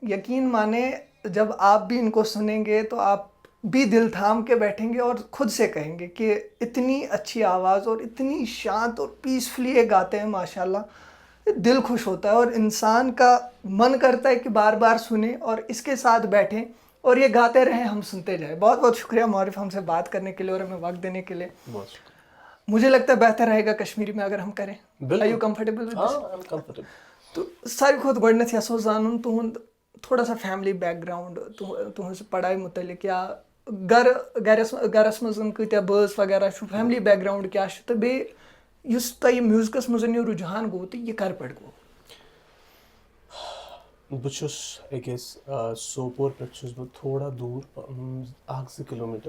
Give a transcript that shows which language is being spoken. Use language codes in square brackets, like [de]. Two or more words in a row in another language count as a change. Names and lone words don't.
[ur] یقین مانیں جب آپ بھی ان کو سنیں گے تو آپ بھی دل تھام کے بیٹھیں گے اور خود سے کہیں گے کہ اتنی اچھی آواز اور اتنی شانت اور پیسفلی یہ گاتے ہیں ماشاءاللہ، دل خوش ہوتا ہے اور انسان کا من کرتا ہے کہ بار بار سنیں اور اس کے ساتھ بیٹھیں اور یہ گاتے رہیں، ہم سنتے جائیں. بہت بہت شکریہ معرف ہم سے بات کرنے کے لیے اور ہمیں وقت دینے کے لیے. بہت شکریہ. مجھے لگتا ہے بہتر رہے گا کشمیری میں اگر ہم کریں. [en] Are you comfortable with this? [ur] ہاں کمفرٹیبل. [ks] تو ساروی کھۄتہٕ گۄڈٕنیٚتھ یژھو زانُن تُہُنٛد [ur] تھوڑا سا [en] family background [ks] تُہٕنٛز پڑھاے متعلق یا گرس منٛز کۭتیاہ بٲژ وغیرہ چھُ، [en] family background [ks] کیٛاہ چھُ، تہٕ بیٚیہِ یُس تۄہہِ یہِ میوٗزکَس منٛز یہِ رُجحان گوٚو تہٕ یہِ کَر پٮ۪ٹھ گوٚو؟ بہٕ چھُس أکِس سوپور پٮ۪ٹھ چھُس بہٕ تھوڑا دوٗر 1-2 کِلوٗمیٖٹر